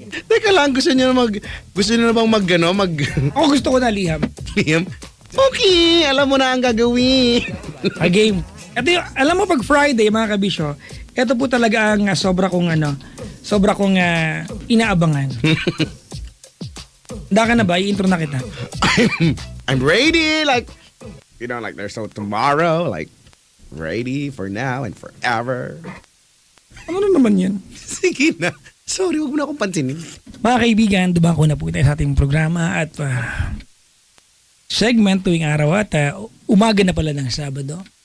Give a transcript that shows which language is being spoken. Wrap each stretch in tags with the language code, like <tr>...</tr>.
<tl>Teka lang, gusto niyo na bang Ako gusto ko na liham. Liam? Okay, alam mo na ang gagawin.</tl> <en>A game.</en> <tl>Ito yung, alam mo pag Friday mga kabisyo, ito po talaga ang sobra kong inaabangan. Handa ka na ba? I-intro na kita.</tl> <en>I'm ready, like, like there's no tomorrow, like, ready for now and forever.</en> <tl>Ano na naman yan? Sige na. Sorry, huwag mo na akong pansinin. Mga kaibigan, dumako na po tayo sa ating programa at segment tuwing araw at umaga na pala ng Sabado.</tl>